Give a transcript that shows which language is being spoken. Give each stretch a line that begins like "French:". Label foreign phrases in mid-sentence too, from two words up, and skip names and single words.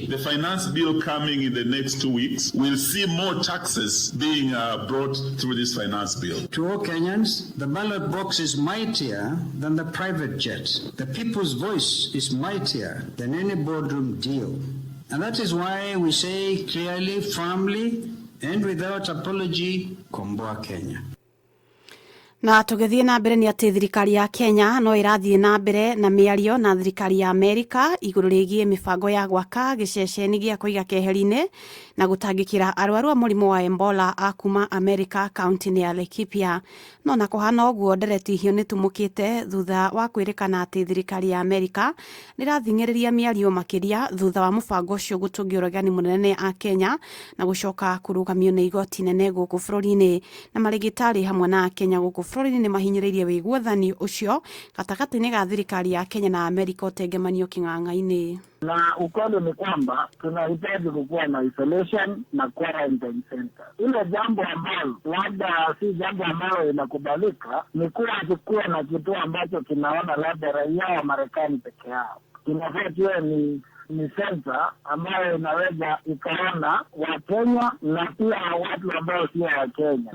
English: The finance bill coming in the next 2 weeks will see more taxes being brought through this finance bill. To all Kenyans, the ballot box is mightier than the private jet. The people's voice is mightier than any boardroom deal. And that is why we say clearly, firmly, and without apology,
Swahili: Komboa Kenya.
Kikuyu: Na tugithie na mbere ni ati thirikari ya Kenya no irathie na mbere na miario na thirikari ya Amerika iguru rigie mibango ya gwaka giceceni gia kuiga keheri-ini na gutangikira arwaru a murimu wa Ebola akuma Amerika kaunti ya Laikipia. No na kuhana uguo ndereti hio ni tumukite thutha wa kwirikana ati thirikari ya Amerika nirathingiriria miario makiria thutha wa mubango ucio gutungio regani munene a Kenya na gucoka kurugamio ni igoti nene guku bururi-ini na marigitari hamwe na Kenya guku bururi ni mahinyiririe wiguothani ucio gatagati-ini ga thirikari ya Kenya na Amerika utengemanio king'ang'a-ini.
Swahili: Na ukweli ni kwamba tunahitaji kukuwa na isolation na
English: quarantine center.
Swahili: Ile jambo ambalo labda si jambo ambalo inakubalika ni kuwa na kituo ambacho kinaona labda raia wa Marekani peke yao. Kinafaa kiwe ni center ambayo inaweza ikaona wa Kenya na pia watu ambao sio wa Kenya.